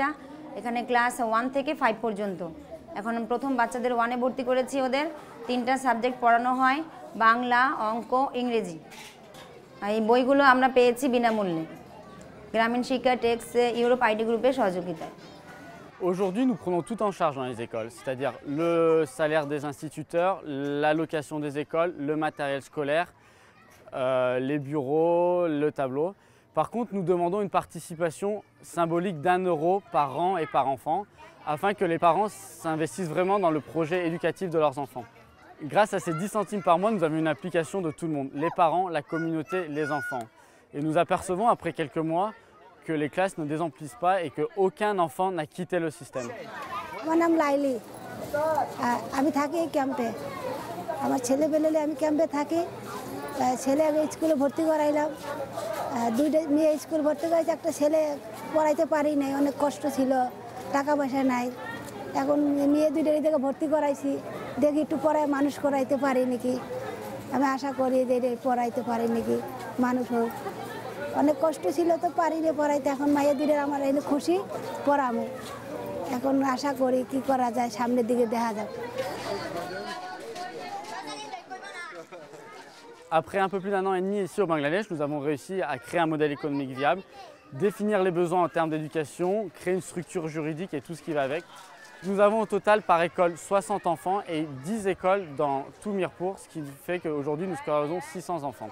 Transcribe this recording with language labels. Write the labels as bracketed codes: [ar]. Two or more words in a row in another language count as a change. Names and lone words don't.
[bn] এখানে ক্লাস 1 থেকে 5 পর্যন্ত। এখন প্রথম বাচ্চাদের 1-এ ভর্তি করেছি। ওদের 3টা সাবজেক্ট পড়ানো হয়, বাংলা, অঙ্ক, ইংরেজি। এই বইগুলো আমরা পেয়েছি বিনামূল্যে গ্রামীণ শিক্ষা টেক্স ইউরোপ আইডি গ্রুপের সহযোগিতায়। [fr] Aujourd'hui, nous prenons tout en charge dans les écoles, c'est-à-dire le salaire des instituteurs, l'allocation des écoles, le matériel scolaire, les bureaux, le tableau. Par contre, nous demandons une participation symbolique d'1 € par an et par enfant, afin que les parents s'investissent vraiment dans le projet éducatif de leurs enfants. Grâce à ces 10 centimes par mois, nous avons une application de tout le monde, les parents, la communauté, les enfants. Et nous apercevons après quelques mois que les classes ne désemplissent pas et qu'aucun enfant n'a quitté le système. [bn] আমার নাম লাইলি, আমি থাকি এই ক্যাম্পে। আমার ছেলে পেলে আমি ক্যাম্পে থাকি। ছেলে আমি স্কুলে ভর্তি করাইলাম, 2টা মেয়ে স্কুল ভর্তি করেছে। একটা ছেলে পড়াইতে পারি নাই, অনেক কষ্ট ছিল, টাকা পয়সা নাই। এখন মেয়ে 2টা থেকে ভর্তি করাইছি, দেখি একটু পড়ায় মানুষ করাইতে পারি নাকি। আমি আশা করি যে পড়াইতে পারি নাকি মানুষ হোক। অনেক কষ্ট ছিল তো পারিনি পড়াইতে। এখন মায়ের 2টার আমার এনে খুশি, পড়াবো। এখন আশা করি কি করা যায়, সামনের দিকে দেখা যাক। [fr] Après un peu plus d'1 an et demi ici au Bangladesh, nous avons réussi à créer un modèle économique viable, définir les besoins en termes d'éducation, créer une structure juridique et tout ce qui va avec. Nous avons au total par école 60 enfants et 10 écoles dans tout Mirpur, ce qui fait qu'aujourd'hui nous scolarisons 600 enfants.